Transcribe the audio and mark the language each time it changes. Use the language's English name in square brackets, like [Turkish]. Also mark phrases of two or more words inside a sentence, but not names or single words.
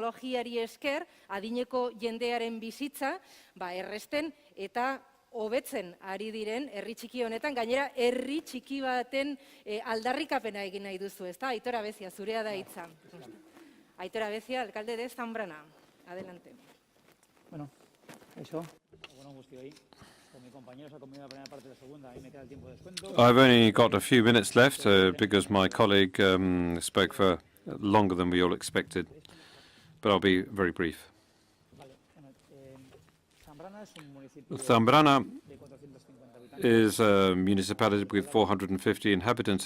[Basque] teknologiari esker, adineko jendearen bizitza, erresten eta hobetzen ari diren herri txiki honetan, gainera herri txiki baten aldarrikapena egin nahi duzu, ezta? Aitor Abecia, zurea da hitza. Aitor Abecia, [Spanish] alcalde de Zambrana. Adelante. Bueno, eso. [Basque] Bueno, guztioi. [Spanish] Con mi compañero se ha comido la primera parte de la segunda. Ahí me queda el tiempo de descuento. [English] I've only got a few minutes left because my colleague spoke for longer than we all expected. But I'll be very brief. Zambrana is a municipality with 450 inhabitants.